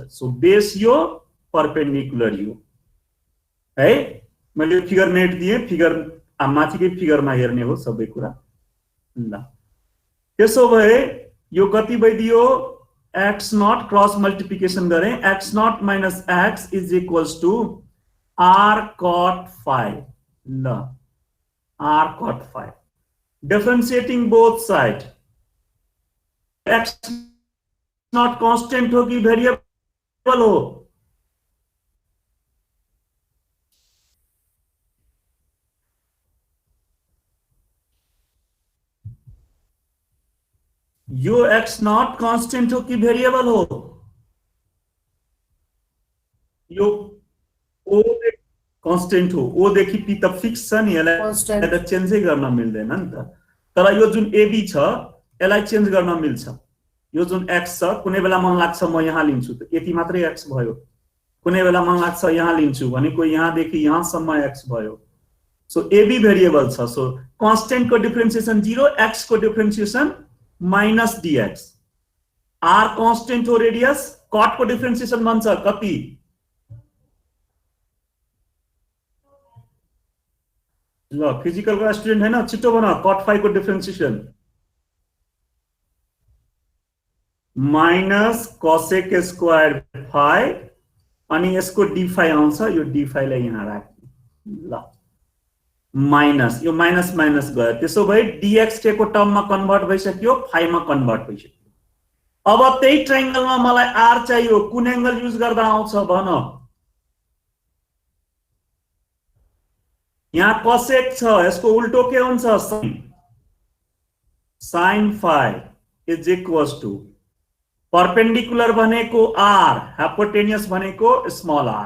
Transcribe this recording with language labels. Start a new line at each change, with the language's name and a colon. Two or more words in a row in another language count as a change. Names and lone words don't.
Nepali: सो बेस यो, परपेंडिकुलर यो है, मैले फिगर नेट दिए, फिगर माथिकै फिगरमा हेर्ने हो सबै कुरा। ल त्यसो भए यो कति भइदियो,
English: x not cross multiplication
Nepali: गरे,
English: x not minus x is equals to r cot phi. ल r cot phi, differentiating both side, x not constant
Nepali: हो कि
English: वेरिएबल हो,
Nepali: यो
English: x not constant
Nepali: हो कि वेरिएबल हो, यो o कांस्टेंट हो, o देखि p त फिक्स छ नि, यसलाई त चेन्जै गर्न मिल्दैन नि त। तर यो जुन AB छ यसलाई चेन्ज गर्न मिल्छ, यो जुन x छ कुनै बेला मन लाग्छ म यहाँ लिन्छु त यति मात्रै x भयो, कुनै बेला मन लाग्छ यहाँ लिन्छु भनेको यहाँ देखि यहाँ सम्म x भयो। सो AB भेरिएबल छ, सो कांस्टेंट को डिफरेंशिएसन 0, x को डिफरेंशिएसन
English: minus dx,
Nepali: r कांस्टेंट हो रेडियस, cot को डिफरेंशिएसन बन्छ कति, ल फिजिकल का स्टुडेन्ट हैन, छिटो बना, cot phi को डिफरेंशिएसन
English: minus cosec square phi,
Nepali: अनि यसको d phi आउँछ, यो d phi लाई यहाँ राख्नु। ल माइनस, यो माइनस माइनस गयो, त्यसो भए dx के को टर्ममा कन्भर्ट भइसक्यो, phi मा कन्भर्ट भइसक्यो। अब त्यही ट्रायंगलमा मलाई r चाहियो, कुन एंगल युज गर्दा आउँछ भन, यहाँ cosec छ, यसको उल्टो के हुन्छ,
English: sin phi is equals to perpendicular
Nepali: भनेको r, हाइपोटेनियस भनेको
English: small r.